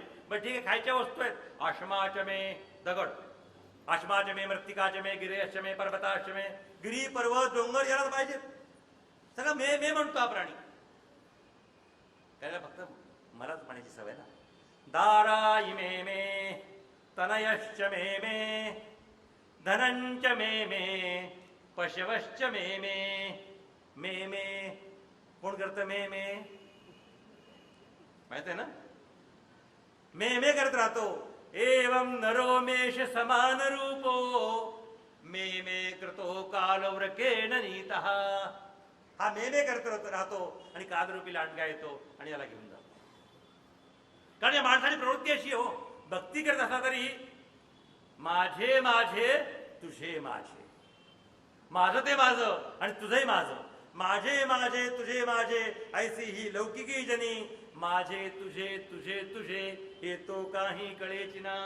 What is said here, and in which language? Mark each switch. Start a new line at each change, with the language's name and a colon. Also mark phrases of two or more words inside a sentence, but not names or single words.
Marathi: बरं ठीक आहे, खायच्या वस्तू आहेत. आश्माचमे दगड,
Sanskrit: आश्माचमे मृत्तिकाचमे गिरेश्चमे पर्वताश्चमे,
Marathi: गिरी पर्वत डोंगर याला पाहिजे सगळं. मे मे म्हणतो हा प्राणी, त्याला फक्त मलाच म्हणायची सवय ना.
Sanskrit: दारा इमे मे तनयश्च मे मे धनंच मे मे पशवश्च मे मे.
Marathi: मे मे कोण करतं? मे मे माहित आहे ना, मे मे करत राहतो.
Sanskrit: एवं नरो मेष समान रूपो मे मे कृतो कालव्रकेण नीतः.
Marathi: हा मे मे करत राहतो आणि कालरूपी लांडगा येतो आणि याला घेऊन जातो. कारण या माणसाची प्रवृत्ती अशी हो, भक्ती करत असला तरी माझे माझे तुझे माझे, माझं ते माझं आणि तुझंही माझं, माझे माझे तुझे माझे ऐसी ही लौकिकी जनी, माझे तुझे तुझे तुझे हे तो काही कळेची ना.